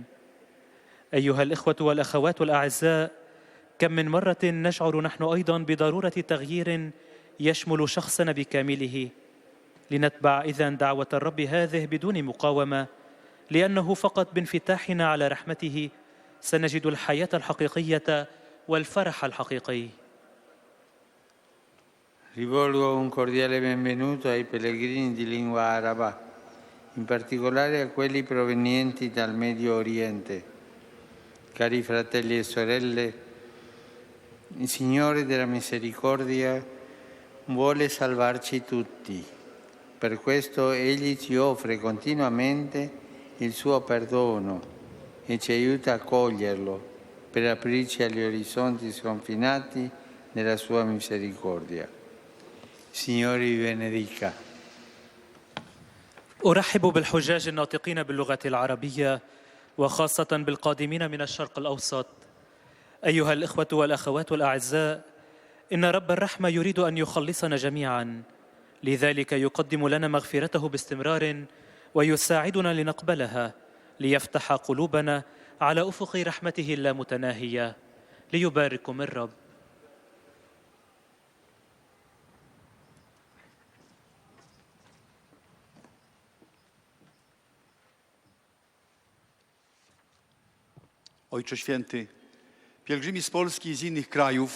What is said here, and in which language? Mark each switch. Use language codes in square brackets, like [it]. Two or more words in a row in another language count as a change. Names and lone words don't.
[ar] أيها الإخوة والأخوات الأعزاء، كم من مرة نشعر نحن أيضا بضرورة تغيير يشمل شخصنا بكامله. لنتبع إذن دعوة الرب هذه بدون مقاومة، لأنه فقط بانفتاحنا على رحمته سنجد الحياة الحقيقية والفرح الحقيقي. [it] Rivolgo un cordiale benvenuto ai pellegrini di lingua araba, in particolare a quelli provenienti dal Medio Oriente. Cari fratelli e sorelle, il Signore della misericordia vuole salvarci tutti. Per questo Egli ci offre continuamente il suo perdono e ci aiuta a coglierlo per aprirci agli orizzonti sconfinati nella sua misericordia. Signore vi benedica. [ar] أرحب بالحجاج الناطقين باللغة العربية، وخاصة بالقادمين من الشرق الأوسط. أيها الإخوة والأخوات الأعزاء، إن رب الرحمة يريد أن يخلصنا جميعا، لذلك يقدم لنا مغفرته باستمرار ويساعدنا لنقبلها، ليفتح قلوبنا على أفق رحمته اللامتناهية. ليبارككم الرب. [pl] Ojcze Święty, pielgrzymi z Polski i z innych krajów